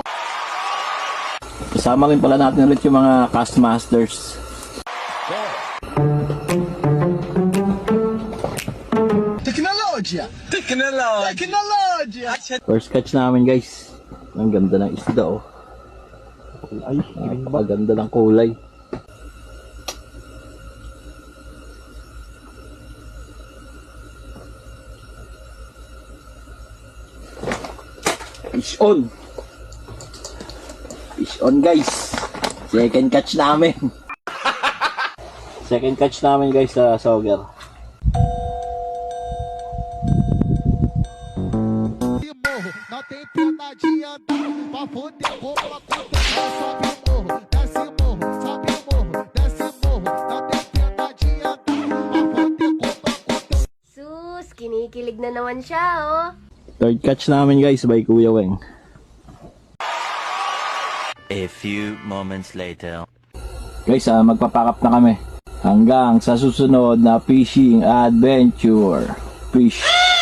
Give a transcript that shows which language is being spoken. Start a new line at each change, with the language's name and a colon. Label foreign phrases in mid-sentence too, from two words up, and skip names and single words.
Filipino: Kasama rin pala natin ulit yung mga
English: cast masters.
Filipino: Teknology!
English: First catch
Filipino: namin, guys. Ang ganda ng isda, oh. Ay, Napakaganda ng kulay.
English: Fish on! Fish on, guys. Second catch namin. Second catch
Filipino: namin, guys, sa Sauger.
Portuguese: Não tem pra adiantar, pra poder comprar tudo. Sobe o morro, desce o morro, sobe o morro, desce o morro. Não tem pra adiantar, pra poder comprar tudo.
Filipino: Sus, kinikilig na naman siya, oh.
English: Third catch namin, guys, by Kuya Weng. A few moments later.
Filipino: Guys, magpapack up na kami. Hanggang sa susunod na
English: fishing adventure.
Filipino: Fish